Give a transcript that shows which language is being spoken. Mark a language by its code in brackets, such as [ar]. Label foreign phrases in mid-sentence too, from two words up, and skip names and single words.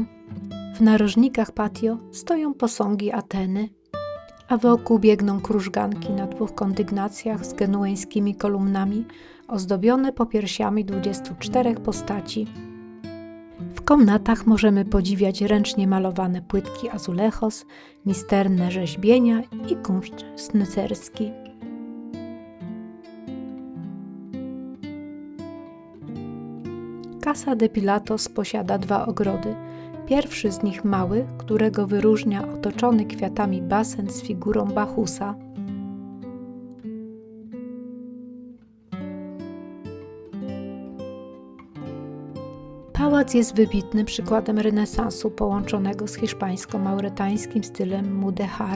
[pl] W narożnikach patio stoją posągi Ateny, a wokół biegną krużganki na 2 kondygnacjach z genueńskimi kolumnami, ozdobione popiersiami 24 postaci. W komnatach możemy podziwiać ręcznie malowane płytki azulejos, misterne rzeźbienia i kunszt sznycerski. Casa de Pilatos posiada 2 ogrody. Pierwszy z nich mały, którego wyróżnia otoczony kwiatami basen z figurą Bachusa. Pałac jest wybitnym przykładem renesansu połączonego z hiszpańsko-mauretańskim stylem mudéjar.